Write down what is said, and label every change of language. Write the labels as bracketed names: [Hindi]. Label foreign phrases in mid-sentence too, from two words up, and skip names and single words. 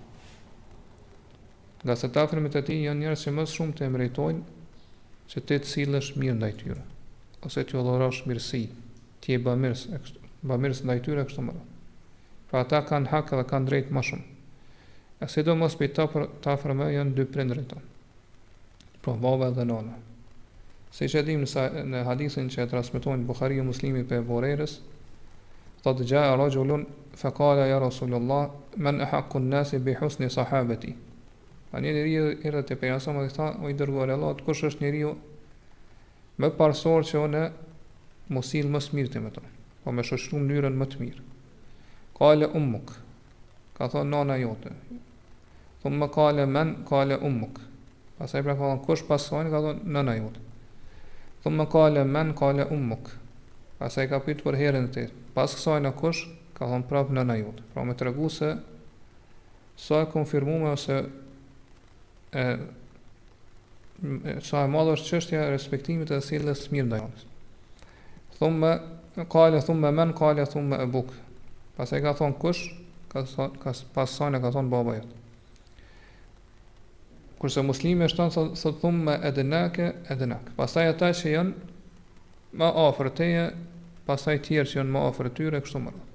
[Albanian] Nga se të afërmit e tij janë njerëz që më shumë të meritojnë që ti të sillesh mirë ndaj tyre, ose t'ju dhurosh mirësi, ti je bamirës ndaj tyre kështu më radh. Pra ata kanë hak dhe kanë drejt më shumë. E sidomos për të afërmë janë dy prindërit tonë, pra baba dhe nana. Siç e dimë në hadithin që e transmetojnë Buhariu Muslimi për Abu Hurairës, thotë [Arabic] جاء رجل فقال يا رسول الله من أحق الناس بحسن صحابتي. [Albanian] Një njeriu erdhi te pejgamberi dhe tha: "O i dërguar i Allahut, kush është njeriu më parsor që unë mos sill më së miri me to, po më shoqëru në mënyrën më të mirë?" [Arabic] قال أمك, [Albanian] ka thonë nana jote. [Arabic] ثم قال من، قال أمك. [Albanian] Pastaj pra ka thonë kush pasojnë, ka thonë nana jote. [Arabic] ثم قال من، قال أمك. [Albanian] Pastaj ka pyetur për herën e tretë. Pas kësaj na kush, ka thonë prapë nana jote. Pra më tregu se sa e konfirmuar ose sa e madhe është çështja e respektimit dhe sjelljes së mirë ndaj anës. [Arabic] ثم من قال ثم أبوك. [Albanian] Pastaj ka thon kush, pasaj ka thon baba jot. Kurse muslimi është thon [Arabic] ثم أدناك. [Albanian] Pastaj ata që janë më afër teje, pastaj tjerë që janë më afër tyre kështu më radh.